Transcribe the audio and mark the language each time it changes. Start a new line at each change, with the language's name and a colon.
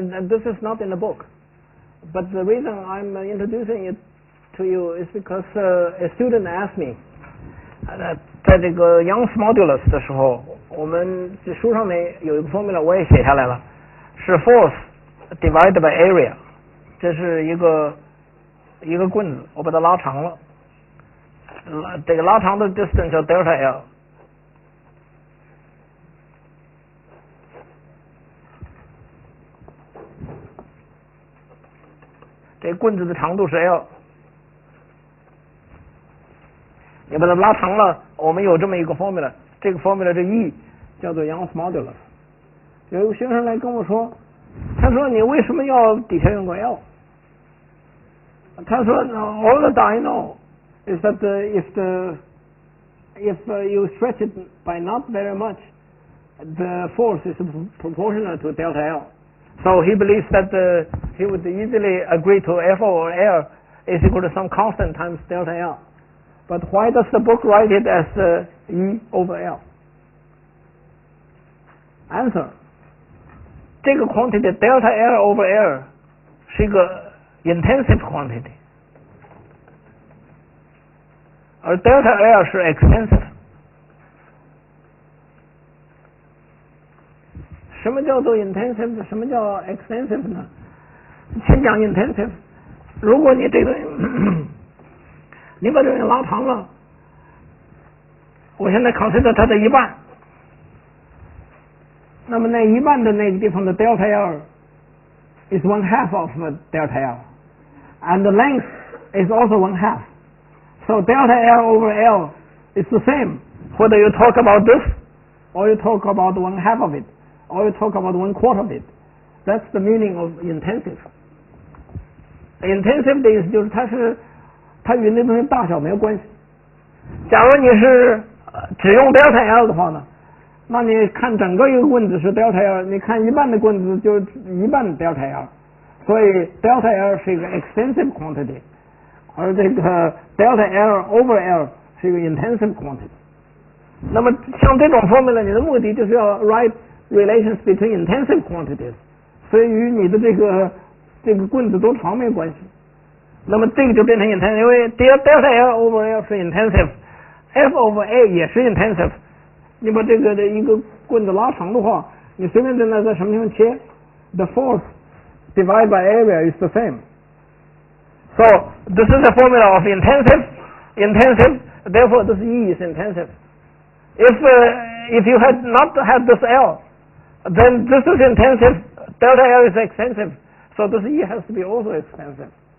English: This is not in the book, but the reason I'm introducing it to you is because a student asked me.
Chinese: 在这个 Young's modulus 的时候，我们这书上面有一个 formula， 我也写下来了，是
English: force divided by area。
Chinese: 这是一个棍子，我把它拉长了，这个拉长的 distance 叫 delta L。这棍子的长度是 L。你把它拉长了，我们有这么一个 formula， 这个 formula 这 E 叫做 Young's modulus。有一个学生来跟我说，他说你为什么要底下用个 L？他说
English: all that I know is that if you stretch it by not very much, the force is proportional to delta L. So he believes that he would easily agree to F over L is equal to some constant times delta L. But why does the book write it as E over L?
Chinese: Answer. 这个 quantity
English: delta L over L
Chinese: 是一个
English: intensive quantity，
Chinese: 而 delta L 是 extensive。什么叫做 intensive？ 什么叫 extensive 呢？先讲 intensive。如果你这个你把这个拉长了，我现在 consider 它的一半，那么那一半的那个地方的
English: delta L is 1/2 of delta L, and the length is also 1/2. So delta L over L is the same whether you talk about this or you talk about 1/2 of it or you talk about 1/4 of it. That's the meaning of intensive.
Chinese: Intensive 的意思就是它与那东西大小没有关系。假如你是只用 delta L 的话呢，那你看整个一个棍子是 delta L， 你看一半的棍子就一半 delta L， 所以 delta L 是一个
English: extensive quantity，
Chinese: 而这个 delta L over L 是一个
English: intensive quantity。
Chinese: 那么像这种 formula， 你的目的就是要
English: write relations between intensive quantities，
Chinese: 所以与你的这个棍子多长没关系。那么这个就变成 intensive， 因为 delta L over L 是 intensive，F over A 也是 intensive。你把这个的一个棍子拉长的话，你随便在什么地方切 ，
English: the force divided by area is the same. So this is the formula of intensive. Therefore, this E is intensive. If you had not had this L, then this is intensive. Delta L is extensive. So this E has to be also extensive.